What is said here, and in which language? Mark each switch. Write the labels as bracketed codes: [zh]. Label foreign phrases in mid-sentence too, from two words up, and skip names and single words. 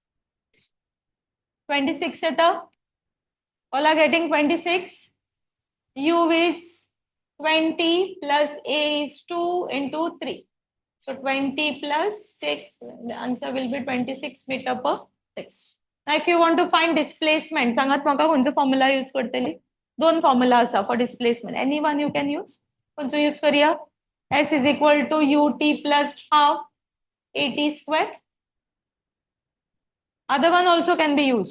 [en] 26 येतं. All are getting 26. U is 20 plus A is 2 into 3. So 20 plus 6, the answer will be 26 meter per second. Now if you want to find displacement, [kok] सांगात म्हाका खंयचो formula use करतली? दोन formula आसा [en] for displacement. Any one you can use. [kok] खंयचो use करूया? [en] S is equal to UT plus half AT square. Other one also can be used.